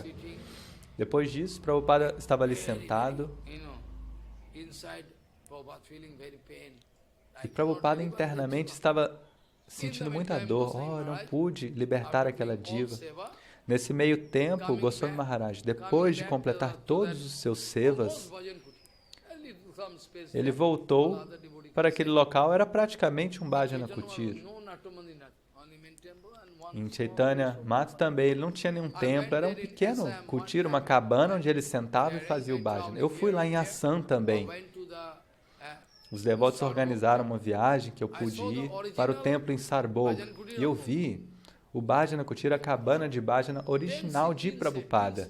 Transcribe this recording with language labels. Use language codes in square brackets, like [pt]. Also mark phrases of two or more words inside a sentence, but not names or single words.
[pt] Depois disso, Prabhupada estava ali sentado e Prabhupada internamente estava sentindo muita dor. Oh, eu não pude libertar aquela diva. Nesse meio tempo, Goswami Maharaj, depois de completar todos os seus sevas, ele voltou para aquele local, era praticamente um [sa] bhajana kutir. [pt] Em Chaitanya Math também, ele não tinha nenhum templo, era um pequeno kutir, uma cabana onde ele sentava e fazia o bhajana. Eu fui lá em Assam também. Os devotos organizaram uma viagem que eu pude ir para o templo em Sarbolg. E eu vi o [sa] Bhajana Kutir, [pt] a cabana de Bhajana original de Prabhupada.